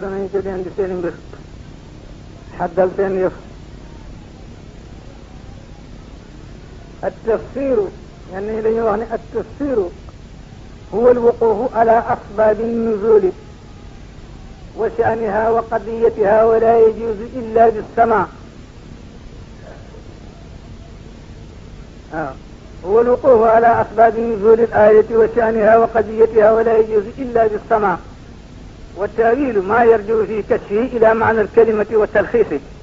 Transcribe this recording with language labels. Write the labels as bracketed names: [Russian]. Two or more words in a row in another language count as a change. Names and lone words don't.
[Wolof] danañu ci leen di seeni mbir xaddal seen yëf [Arabic] التفسير يعني لأنه التفسير هو الوقوف على أسباب النزول وشأنها وقضيتها ولا يجوز إلا بالسماع هو الوقوف على أسباب نزول الآية وشأنها وقضيتها ولا يجوز إلا بالسماع والتأويل ما يرجع في كشفه إلى معنى الكلمة والتلخيص